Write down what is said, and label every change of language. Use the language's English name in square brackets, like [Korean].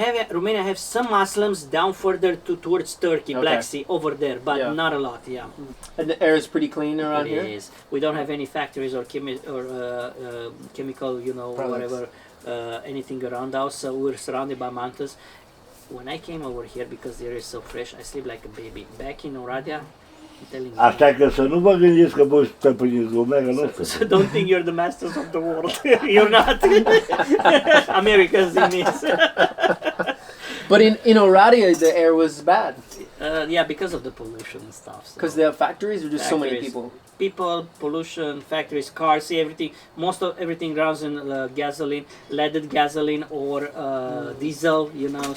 [English] Romania have some Muslims down further towards Turkey, Black Sea, over there, but not a lot, yeah. And the air is pretty clean around here? It is. We don't have any factories or chemical, you know, whatever, anything around us, so we're surrounded by mountains. When I came over here, because the air is so fresh, I sleep like a baby. Back in Oradea, [Romanian] Așa că să nu vă gândiți că voi stăpâniți lumea, că nu [English] So don't think you're the masters of the world. You're not. Americans in this. But in Oradea, the air was bad. Yeah, because of the pollution and stuff. Because they have factories or just so many people? People, pollution, factories, cars, see everything. Most of everything runs in gasoline, leaded gasoline or diesel, you know.